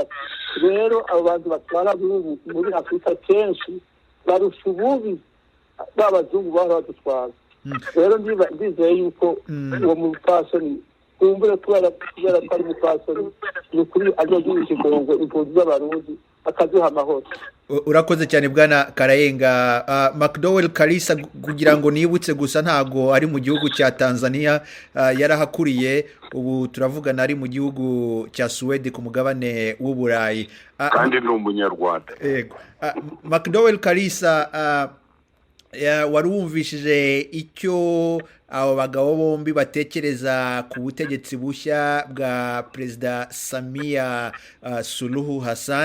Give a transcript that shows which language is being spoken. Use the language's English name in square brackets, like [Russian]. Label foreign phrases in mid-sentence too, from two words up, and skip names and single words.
[Rundi] Rero abo bantu batwara muri Afurika kenshi barusha ububi b'abazungu baba badutwara. Rero ndizeye yuko uwo mupfasoni kumbure kubera ko ari umupfasoni ni ukuri azogira ikigongo impunzi z'abarundi akaziha amahoro. [Kinyarwanda] Urakoze cyane bwana Karayenga. McDowell Kalisa, kugira ngo nibutse gusa ntago ari mu gihugu cya Tanzania, yarahakuriye, ubu turavugana ari mu gihugu cya Sweden ku mugabane w'Uburayi, kandi ni umunyarwanda. Yego. McDowell Kalisa, warumvishije icyo abo bagabo bombi batekereza ku butegetsi bushya bwa Perezida Samia Suluhu Hassan.